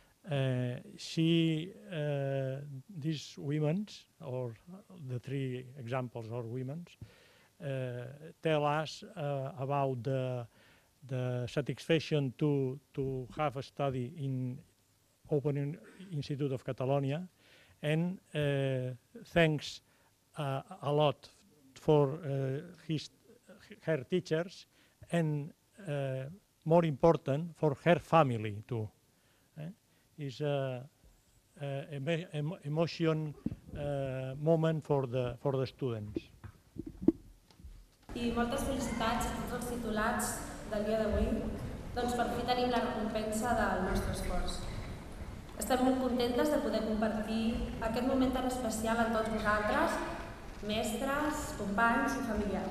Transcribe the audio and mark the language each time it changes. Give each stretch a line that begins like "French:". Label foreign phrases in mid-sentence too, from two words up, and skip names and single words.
English: These women, or the 3 examples are women, tell us about the satisfaction to have a study in Open Institute of Catalonia, and thanks a lot for her teachers, and more important, for her family too. Is an emotion moment for the students.
Catalan: I moltes felicitats a tots els titulats del dia d'avui, doncs per fi tenim la recompensa del nostre esforç. Estem molt contentes de poder compartir aquest moment tan especial amb tots vosaltres, mestres, companys i familiars.